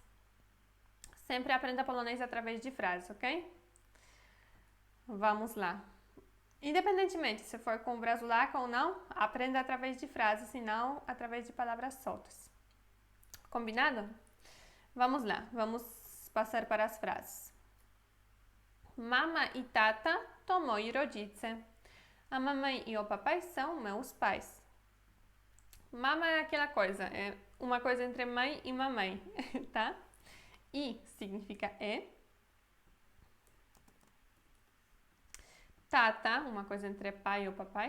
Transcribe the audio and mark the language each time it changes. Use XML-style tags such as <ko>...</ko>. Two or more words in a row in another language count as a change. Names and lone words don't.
<pt>Sempre aprenda polonês através de frases, ok? Vamos lá. Independentemente se for com Brasulaca ou não, aprenda através de frases e não através de palavras soltas. Combinado? Vamos lá, vamos passar para as frases.</pt> <pl>Mama e tata to moi rodzice.</pl> <pt>A mamãe e o papai são meus pais. Mama é aquela coisa, é uma coisa entre mãe e mamãe, tá? I significa e. Tata, uma coisa entre pai e o papai.</pt>